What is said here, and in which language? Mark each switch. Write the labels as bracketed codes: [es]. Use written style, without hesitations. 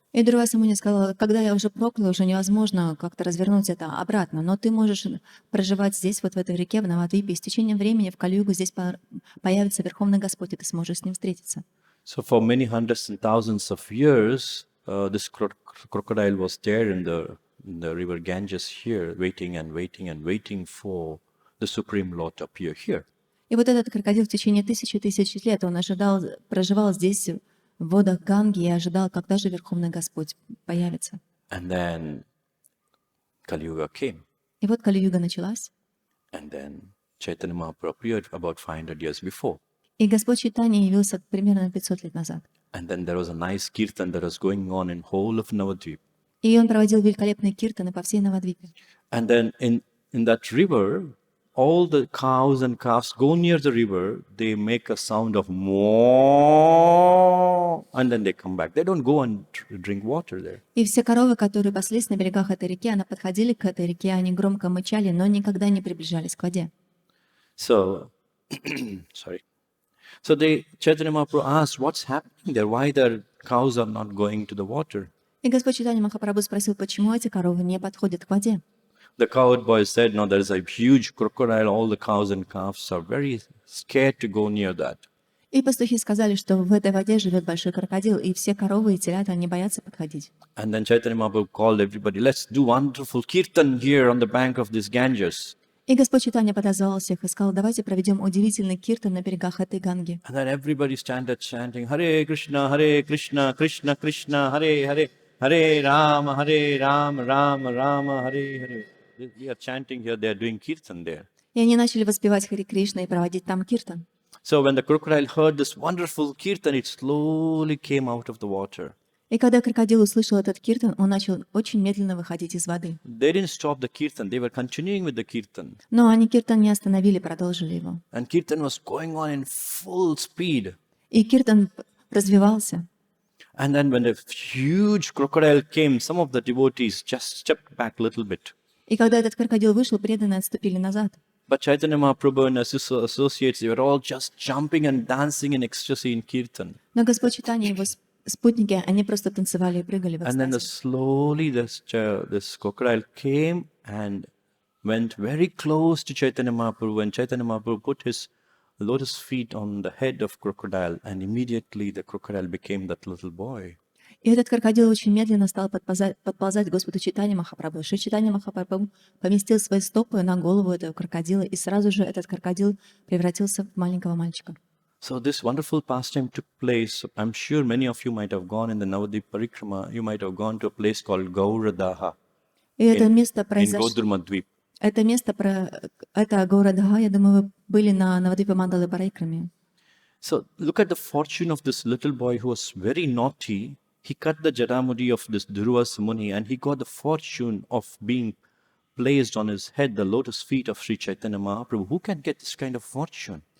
[ru] И Дурваса Муни сказала: «Когда я уже проклял, уже невозможно как-то развернуть это обратно, но ты можешь проживать здесь, вот в этой реке, в Навадвипе, и с течением времени в Кали-югу здесь появится Верховный Господь, и ты сможешь с ним встретиться». [en] So for many hundreds and thousands of years, this crocodile was there in the river Ganges here, waiting and waiting and waiting for the Supreme Lord to appear here. [ru] И вот этот крокодил в течение тысячи лет, он проживал здесь, в водах Ганги, и ожидал, когда же Верховный Господь появится. [en] And then Kali Yuga came. [ru] И вот Кали-юга началась, [en] And then Caitanya-charitamrita appeared about 500 years before. [ru] и Господь Чайтанья явился примерно 500 лет назад. [en] And then there was a nice kirtan that was going on in whole of Navadvip. [ru] И он проводил великолепные киртаны по всей Навадвипе. [en] And then in that river, all the cows and calves go near the river, they make a sound of moo, and and then they come back. They don't go and drink water there. [ru] И все коровы, которые паслись на берегах этой реки, они подходили к этой реке, они громко мычали, но никогда не приближались к воде. [en] So, sorry. So Chaitanya Mahaprabhu asked, what's happening there? Why the cows are not going to the water? [ru] И Господь Чайтанья Махапрабху спросил, почему эти коровы не подходят к воде. [en] The cowherd boy said, no, there is a huge crocodile. All the cows and calves are very scared to go near that. [ru] И пастухи сказали, что в этой воде живет большой крокодил, и все коровы и телята, они боятся подходить. [en] And then Chaitanya Mahaprabhu called everybody, let's do wonderful kirtan here on the bank of this Ganges. [ru] И Господь Чайтанья подозвал всех и сказал, давайте проведем удивительный киртан на берегах этой Ганги. [en] And then everybody started chanting, Hare Krishna, Krishna Krishna, Hare Hare, Hare Rama, Rama Rama, Hare Hare. We are chanting here, they are doing kirtan there. [ru] И они начали воспевать Харе Кришна и проводить там киртан. [en] So when the crocodile heard this wonderful kirtan, it slowly came out of the water. [ru] И когда крокодил услышал этот киртан, он начал очень медленно выходить из воды. [en] They didn't stop the kirtan, they were continuing with the kirtan. [ru] Но они киртан не остановили, продолжили его. [en] And kirtan was going on in full speed. [ru] И киртан развивался. [en] And then when the huge crocodile came, some of the devotees just stepped back a little bit. [ru] И когда этот крокодил вышел, преданные отступили назад. [en] But Chaitanya Mahaprabhu and his associates, they were all just jumping and dancing in ecstasy in kirtan. [ru] Но Господь Чайтанья и его спутники, они просто танцевали и прыгали в [en] And then [ru] экстазе. [en] slowly this crocodile came and went very close to Chaitanya Mahaprabhu. And Chaitanya Mahaprabhu put his lotus feet on the head of crocodile, and immediately the crocodile became that little boy. [ru] И этот крокодил очень медленно стал подползать к Господу Чайтанье Махапрабху. Шри Чайтанья Махапрабху поместил свои стопы на голову этого крокодила, и сразу же этот крокодил превратился в маленького мальчика. [en] So this wonderful pastime took place. I'm sure many of you might have gone in the Navadvip Parikrama. You might have gone to a place called Gauradaha [ru] И это место [en] in [ru] произошло. [en] Godurmadvip. [ru] Это Гаурадха, я думаю, вы были на Навадвипе Мандалы Парикраме. [en] So look at the fortune of this little boy who was very naughty. He cut the Jaramudi of this Durvasa Muni, and he got the fortune of being placed on his head, the lotus feet of Sri Chaitanya Mahaprabhu. Who can get this kind of fortune?